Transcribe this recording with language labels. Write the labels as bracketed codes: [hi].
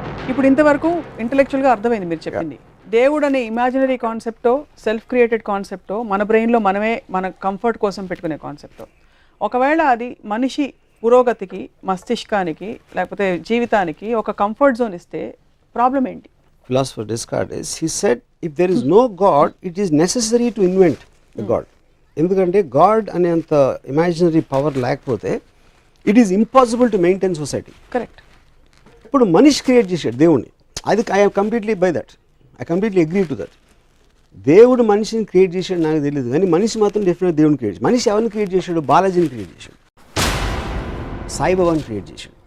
[te] ఇప్పుడు ఇంతవరకు ఇంటలెక్చువల్గా అర్థమైంది మీరు చెప్పింది. దేవుడు అనే ఇమాజినరీ కాన్సెప్టో, సెల్ఫ్ క్రియేటెడ్ కాన్సెప్టో, మన బ్రెయిన్లో మనమే మన కంఫర్ట్ కోసం పెట్టుకునే కాన్సెప్టో, ఒకవేళ అది మనిషి పురోగతికి, మస్తిష్కానికి, లేకపోతే జీవితానికి ఒక కంఫర్ట్ జోన్ ఇస్తే ప్రాబ్లం ఏంటి? [en] Philosopher Descartes, he said, if there is no God, it is necessary to invent the God. ఎందుకంటే God అనేంత imaginary power లేకపోతే it is impossible to maintain society. [te] Correct. ఇప్పుడు మనిషి క్రియేట్ చేశాడు దేవుణ్ణి. అది I completely by that, [en] I completely agree to that. [te] దేవుడు మనిషిని క్రియేట్ చేశాడు నాకు తెలియదు, కానీ మనిషి మాత్రం డెఫినెట్గా దేవుని క్రియేట్ చేశాడు. మనిషి ఎవరిని క్రియేట్ చేశాడు? బాలాజీని క్రియేట్ చేశాడు, సాయిబాబాని క్రియేట్ చేశాడు.